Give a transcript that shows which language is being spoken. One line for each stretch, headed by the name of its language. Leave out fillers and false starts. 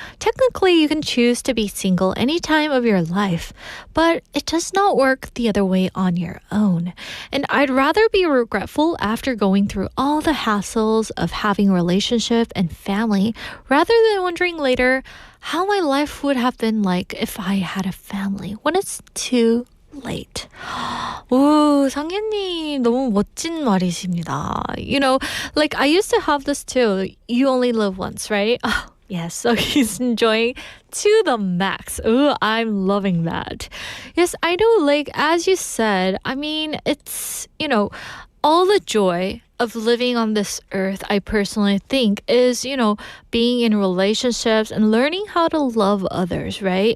English: Technically, you can choose to be single any time of your life, but it does not work the other way on your own. And I'd rather be regretful after going through all the hassles of having a relationship and family rather than wondering later how my life would have been like if I had a family when it's too late.
Korean: 오, 상현님 너무 멋진 말이십니다.
English: You know, like I used to have this too. You only live once, right? Oh, yes, so he's enjoying to the max. Oh, I'm loving that. Yes, I know, like as you said, I mean, it's, you know, all the joy of living on this earth, I personally think, is, you know, being in relationships and learning how to love others, right?